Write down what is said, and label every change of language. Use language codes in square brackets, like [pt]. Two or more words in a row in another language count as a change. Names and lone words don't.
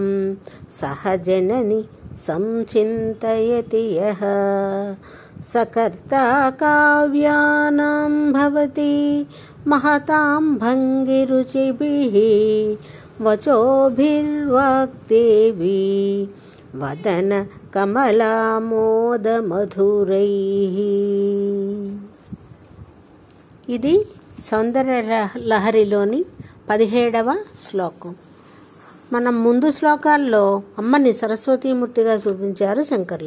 [sa] सह जननि संचिन्तयति यः सकर्ता काव्यानां भवति महतां भङ्गिरुचिभिः वचोभिर्वाग्देवी वदन కమలామోదమధురైః. [te] ఇది సౌందర్య లహరిలోని 17వ శ్లోకం. మనం ముందు శ్లోకాల్లో అమ్మని సరస్వతీమూర్తిగా చూపించారు శంకరులు.